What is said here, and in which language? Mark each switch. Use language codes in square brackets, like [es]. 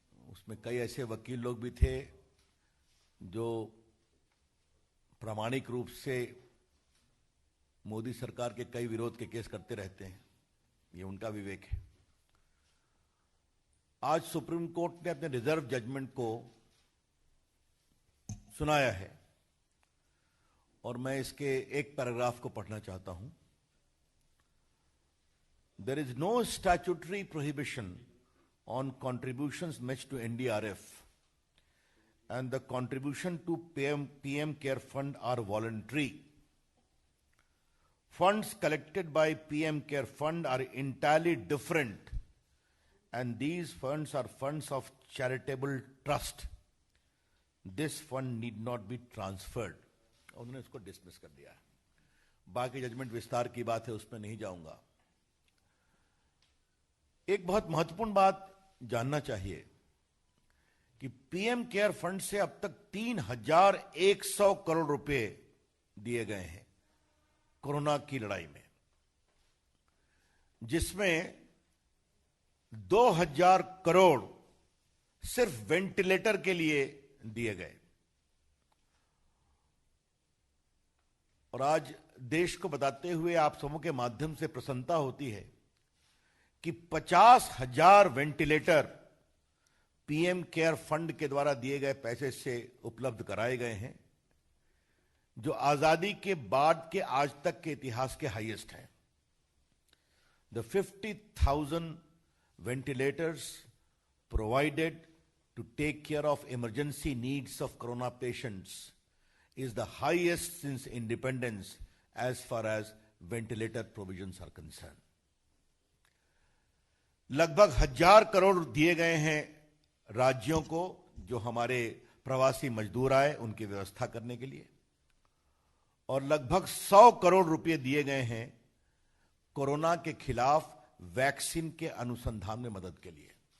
[hi] उसमें कई ऐसे वकील लोग भी थे जो प्रामाणिक रूप से मोदी सरकार के कई विरोध के केस करते रहते हैं, ये उनका विवेक है। आज सुप्रीम कोर्ट ने अपने रिजर्व जजमेंट को सुनाया है और मैं इसके एक पैराग्राफ को पढ़ना चाहता हूं। [en] There is no statutory prohibition on contributions made to NDRF and the contribution to PM Care Fund are voluntary. Funds collected by PM Care Fund are entirely different and these funds are funds of charitable trust. This fund need not be transferred. [hi] उन्होंने इसको dismiss कर दिया है। बाकी judgement विस्तार की बात है, उसमें नहीं जाऊंगा। एक बहुत महत्वपूर्ण बात जानना चाहिए कि पीएम केयर फंड से अब तक 3,100 करोड़ रुपए दिए गए हैं कोरोना की लड़ाई में, जिसमें 2,000 करोड़ सिर्फ वेंटिलेटर के लिए दिए गए। और आज देश को बताते हुए आप समूह के माध्यम से प्रसन्नता होती है कि 50,000 वेंटिलेटर पीएम केयर फंड के द्वारा दिए गए पैसे से उपलब्ध कराए गए हैं, जो आजादी के बाद के आज तक के इतिहास के हाईएस्ट हैं। [en] The 50,000 ventilators provided to take care of emergency needs of corona patients is the highest since independence as far as ventilator provisions are concerned. [hi] लगभग 1,000 करोड़ दिए गए हैं राज्यों को, जो हमारे प्रवासी मजदूर आए उनकी व्यवस्था करने के लिए, और लगभग 100 करोड़ रुपए दिए गए हैं कोरोना के खिलाफ वैक्सीन के अनुसंधान में मदद के लिए।